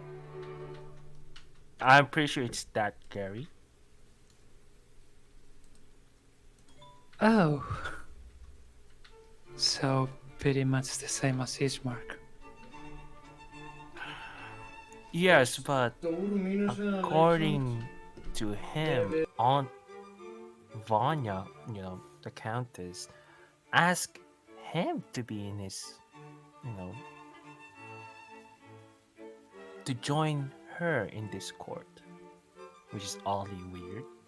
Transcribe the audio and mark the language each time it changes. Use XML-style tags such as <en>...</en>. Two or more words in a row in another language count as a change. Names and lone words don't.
<en>I'm pretty sure it's that Gary. Oh. So pretty much the same as Marc. Yes, but</en> <is>Stór mínus eða</is> <en>according to him, Aunt Vanya, the Countess, asked him to be in his, to join her in this court, which is oddly weird.</en>